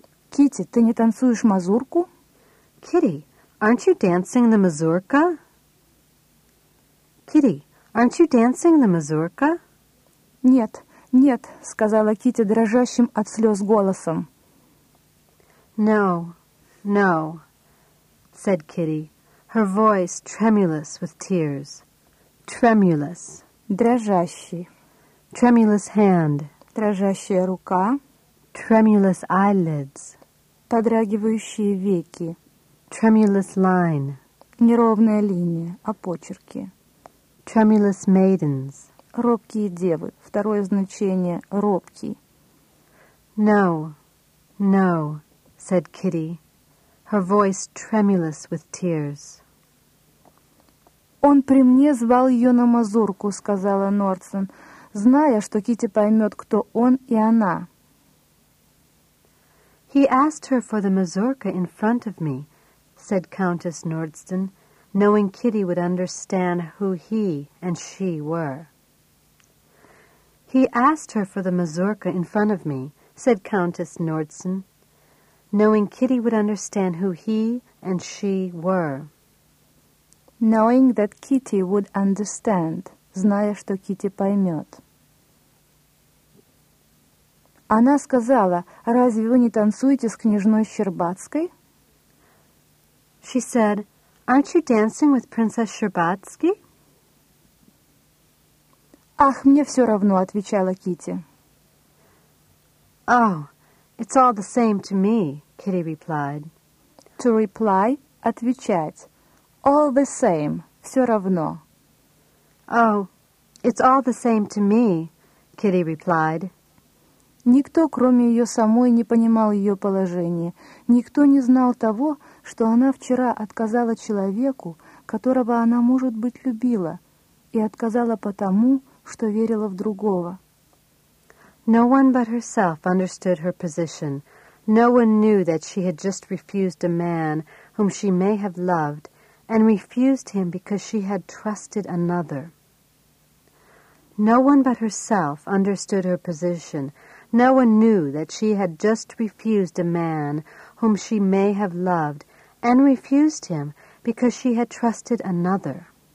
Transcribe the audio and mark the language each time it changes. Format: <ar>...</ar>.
<ru>Китти, ты не танцуешь мазурку?</ru> <en>Kitty, aren't you dancing the mazurka? Kitty, aren't you dancing the mazurka?</en> <ru>Нет. Нет, сказала Китти дрожащим от слез голосом.</ru> <en>No, no, said Kitty, her voice tremulous with tears. Tremulous.</en> <ru>Дрожащий.</ru> <en>Tremulous hand.</en> <ru>Дрожащая рука.</ru> <en>Tremulous eyelids.</en> <ru>Подрагивающие веки.</ru> <en>Tremulous line.</en> <ru>Неровная линия, опочерки.</ru> <en>Tremulous maidens.</en> <ru>Робкие девы. Второе значение – робкий.</ru> <en>No, no, said Kitty, her voice tremulous with tears.</en> <ru>Он при мне звал ее на мазурку, сказала Нордсон, зная, что Китти поймет, кто он и она.</ru> <en>He asked her for the mazurka in front of me, said Countess Nordston, knowing Kitty would understand who he and she were. He asked her for the mazurka in front of me, said Countess Nordson, knowing Kitty would understand who he and she were. Knowing that Kitty would understand,</en> <ru>зная, что Kitty поймет. Она сказала, разве вы не танцуете с княжной Щербацкой?</ru> <en>She said, aren't you dancing with Princess Щербацкой?</en> <ru>Ах, мне все равно, отвечала Китти.</ru> <en>Oh, it's all the same to me, Kitty replied. To reply,</en> <ru>отвечать.</ru> <en>All the same,</en> <ru>все равно.</ru> <en>Oh, it's all the same to me, Kitty replied.</en> <ru>Никто, кроме ее самой, не понимал ее положение. Никто не знал того, что она вчера отказала человеку, которого она, может быть, любила, и отказала потому, что верила в другого.</ru> <en>No one but herself understood her position. No one knew that she had just refused a man whom she may have loved and refused him because she had trusted another. No one but herself understood her position. No one knew that she had just refused a man whom she may have loved and refused him because she had trusted another.</en>